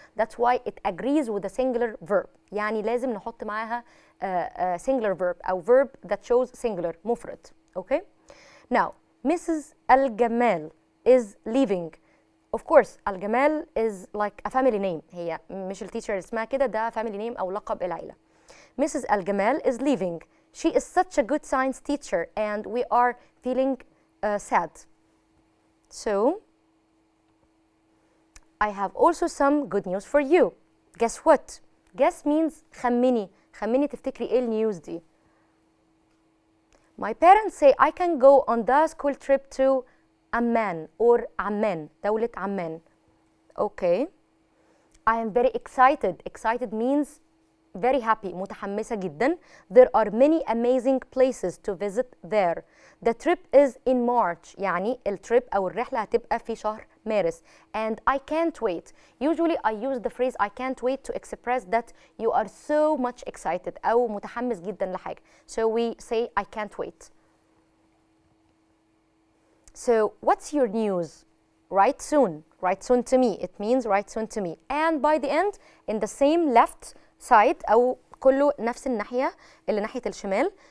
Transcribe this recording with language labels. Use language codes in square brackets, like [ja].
[en] That's why it agrees with a singular verb. [ar] يعني لازم نحط معاها [en] singular verb أو verb that shows singular مفرد. Okay? Now, Mrs. الجمال is leaving. Of course, الجمال is like a family name. [ar] هي مش التيشر اسمها كده، ده [en] family name [ar] أو لقب العيلة. [en] Mrs. الجمال is leaving. She is such a good science teacher and we are feeling sad. So, I have also some good news for you. Guess what? Guess means [ar] خمني تفتكري ايه النيوز دي. [en] My parents say I can go on the school trip to Amman or Amman, دولة عمان. Okay. I am very excited. Excited means very happy، [ar] متحمسة جدا. [en] There are many amazing places to visit there. The trip is in March. [ar] يعني التريب أو الرحلة هتبقى في شهر مارس. [en] And I can't wait. Usually I use the phrase I can't wait to express that you are so much excited [ar] أو متحمس جدا لحاجة. [en] So we say I can't wait. So what's your news? write soon to me. It means write soon to me. And by the end, in the same left side [ar] أو كله نفس الناحية اللي ناحية الشمال.